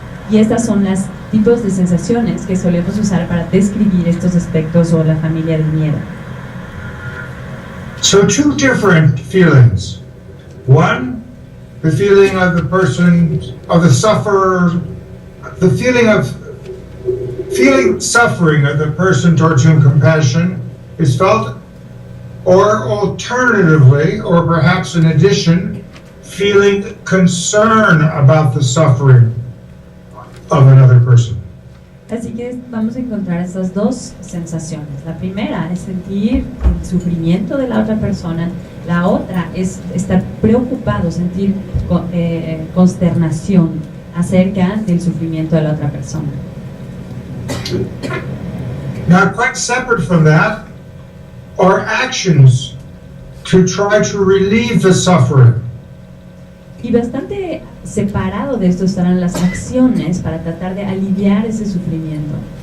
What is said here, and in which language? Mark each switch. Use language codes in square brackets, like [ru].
[es] Y estas son los tipos de sensaciones que solemos usar para describir estos aspectos o la familia del miedo. [en] So 2 different feelings. One, the feeling of the person, of the sufferer, the feeling suffering of the person towards whom compassion is felt, or alternatively, or perhaps in addition, feeling concern about the suffering of another person. [es] Así que vamos a encontrar estas dos sensaciones. La primera es sentir el sufrimiento de la otra persona. La otra es estar preocupado, sentir consternación acerca del sufrimiento de la otra persona. [en] Now, quite separate from that are actions to try to relieve the suffering. [es] Y bastante separado de esto estarán las acciones para tratar de aliviar ese sufrimiento.